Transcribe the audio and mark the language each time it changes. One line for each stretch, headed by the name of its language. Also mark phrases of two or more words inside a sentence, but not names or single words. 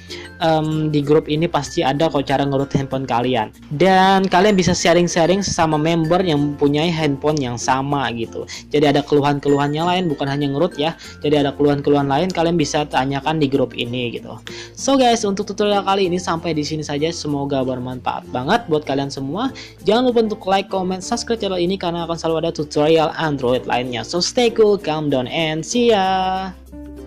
Indonesian: Di grup ini pasti ada kok cara ngurut handphone kalian, dan kalian bisa sharing-sharing sesama member yang mempunyai handphone yang sama gitu. Jadi ada keluhan-keluhannya lain, bukan hanya ngurut ya. Jadi ada keluhan-keluhan lain, kalian bisa tanyakan di grup ini gitu.
English: So guys,
Indonesian: untuk tutorial kali ini sampai di sini saja. Semoga bermanfaat banget buat kalian semua. Jangan lupa untuk
English: like, comment, subscribe
Indonesian: channel ini karena akan selalu ada tutorial Android lainnya.
English: So stay cool, calm down, and see ya.